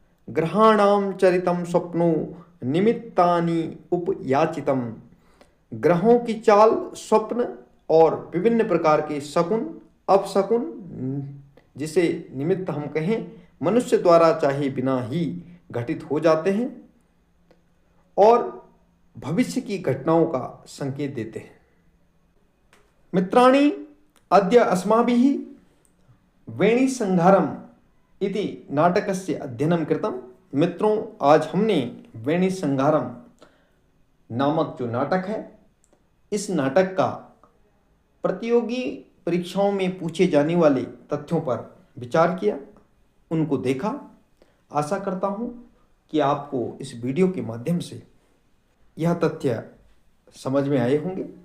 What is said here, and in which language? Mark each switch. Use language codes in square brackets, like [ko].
[sa] ग्रहाणाम चरितम स्वप्नो निमित्तानि उपयाचितम, [hi] ग्रहों की चाल, स्वप्न और विभिन्न प्रकार के शकुन अपशकुन, जिसे निमित्त हम कहें, मनुष्य द्वारा चाहे बिना ही घटित हो जाते हैं और भविष्य की घटनाओं का संकेत देते हैं। [sa] मित्राणि, अद्य अस्माभिः वेणीसंहारम इति नाटकस्य अध्ययनं कृतं। [hi] मित्रों, आज हमने वेणीसंहारम नामक जो नाटक है, इस नाटक का प्रतियोगी परीक्षाओं में पूछे जाने वाले तथ्यों पर विचार किया, उनको देखा। आशा करता हूँ कि आपको इस वीडियो के माध्यम से यह तथ्य समझ में आए होंगे।